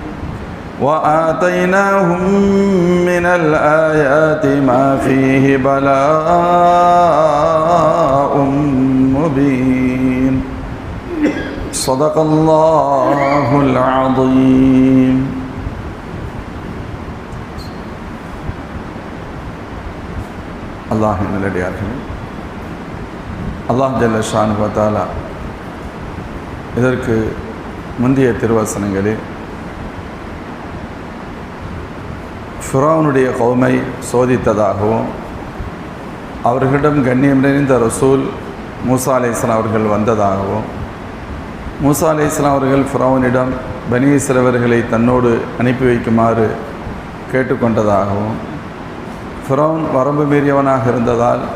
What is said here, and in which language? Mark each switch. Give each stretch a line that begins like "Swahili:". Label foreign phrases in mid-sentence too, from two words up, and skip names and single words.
Arabic: وآتيناهم من الآيات ما فيه بلاء مبين صدق الله العظيم.
Tamil: அல்லாஹின் நல்லடியார்களே,
Arabic: الله جل شأنه وتعالى
Tamil: இதற்கு முந்தைய திருவசனங்களில் ஃபிரௌனுடைய கௌமை சோதித்ததாகவும் அவர்களிடம் கண்ணியம் நிறைந்த ரசூல் மூசா அலைஹிஸ்ஸலாம் அவர்கள் வந்ததாகவும் மூசா அலைஹிஸ்ஸலாம் அவர்கள் ஃபிரௌனிடம் பனி இஸ்ரவேலர்களை தன்னோடு அனுப்பி வைக்குமாறு கேட்டுக்கொண்டதாகவும் ஃபிரௌன் வரம்பு மீறியவனாக இருந்ததால்